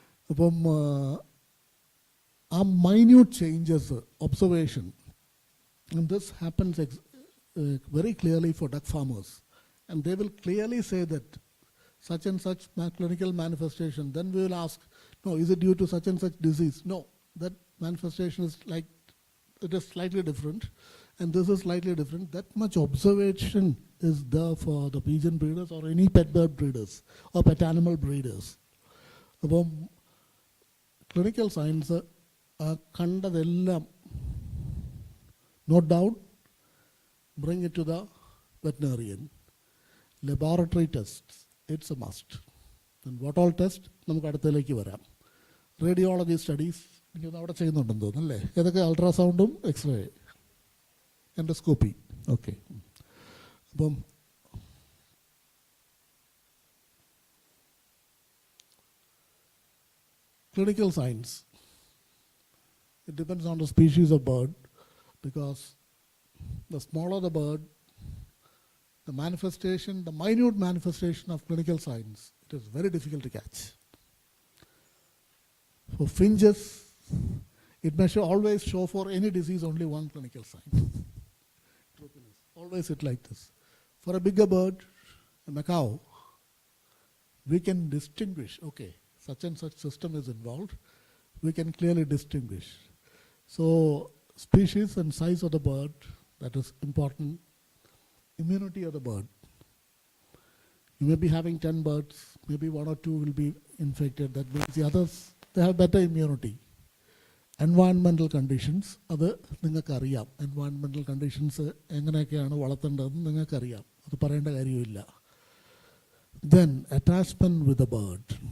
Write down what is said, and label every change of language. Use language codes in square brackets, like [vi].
[en] അപ്പം ആ minute changes observation, and this happens very clearly for duck farmers, and they will clearly say that such and such clinical manifestation. Then we will ask, no, is it due to such and such disease? No, that manifestation is like, it is slightly different, and this is slightly different. That much observation is there for the pigeon breeders or any pet bird breeders or pet animal breeders. അപ്പം clinical science [ml] കണ്ടതെല്ലാം [en] Note down, bring it to the veterinarian. Laboratory test it's a must. What all test [ml] നമുക്ക് അടുത്തതിലേക്ക് വരാം. Radiology studies എനിക്കൊന്ന് അവിടെ ചെയ്യുന്നുണ്ടെന്ന് തോന്നുന്നു അല്ലേ? ഏതൊക്കെ? അൾട്രാസൗണ്ടും എക്സ്റേ, എൻഡോസ്കോപ്പി. ഓക്കെ. [en] അപ്പം clinical science, it depends on the species of bird, because the smaller the bird, the manifestation, the minute manifestation of clinical signs, it is very difficult to catch. For finches, it may always show for any disease only one clinical sign. Always it like this. For a bigger bird, a macaw, we can distinguish, okay, such and such system is involved, we can clearly distinguish. So species and size of the bird, that is important. Immunity of the bird. You may be having 10 birds, maybe 1 or 2 will be infected. That means the others, they have better immunity. Environmental conditions, [ml] അത് നിങ്ങൾക്കറിയാം. Environmental conditions എങ്ങനെയൊക്കെയാണ് വളർത്തേണ്ടതെന്ന് നിങ്ങൾക്കറിയാം, അത് പറയേണ്ട കാര്യമില്ല. [en] Then attachment with the bird.